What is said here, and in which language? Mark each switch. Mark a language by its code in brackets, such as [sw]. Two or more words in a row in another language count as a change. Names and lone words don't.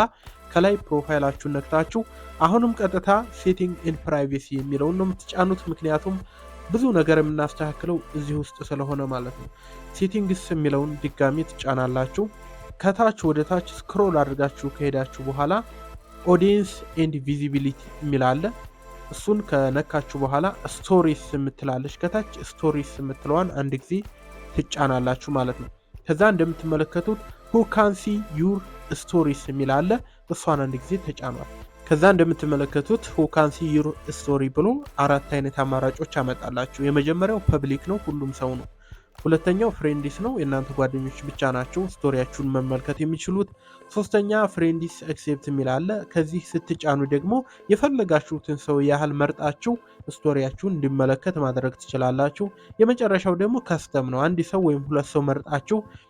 [am] ከላይ ፕሮፋይላችሁን ነክታችሁ አሁንም ቀጥታ [en] setting and privacy [am] የሚለውን ነው የምትጫኑት። ምክንያቱም ብዙ ነገር የምናስተካክለው እዚህ ውስጥ ስለሆነ ማለት ነው። ሴቲንግስ የሚለውን ድጋሚ ትጫናላችሁ። ከታች ወደ ታች ስክሮል አድርጋችሁ ከሄዳችሁ በኋላ [en] audience and visibility [am] የሚላለ እሱን ከነካችሁ በኋላ ስቶሪስ የምትላለች ከታች ስቶሪስ የምትለዋን አንድ ጊዜ ትጫናላችሁ ማለት ነው። ከዛ እንደምትመለከቱት [en] who can see your stories [am] የሚላለ እሷን አንድ ጊዜ ተጫኗል። ከዛ እንደምትመለከቱት [en] who can see your story [am] ብሎ አራት አይነት አማራጮች አመጣላችሁ። የመጀመሪያው ፐብሊክ ነው፣ ሁሉም ሰው ነው። ሁለተኛው ፍሬንዲስ ነው፣ የእናንተ ጓደኞች ብቻ ናቸው ስቶሪያችሁን መመልከት የሚችሉት። ሶስተኛ [en] friends except [am] የሚላለ ከዚህ ስትጫኑ ደግሞ የፈለጋችሁትን ሰው ያህል መርጣችሁ ስቶሪያችሁን እንዲመለከት ማድረግ ትችላላችሁ። የመጨረሻው ደግሞ ከስተም ነው፣ አንድ ሰው ወይም ሁለት ሰው መርጣችሁ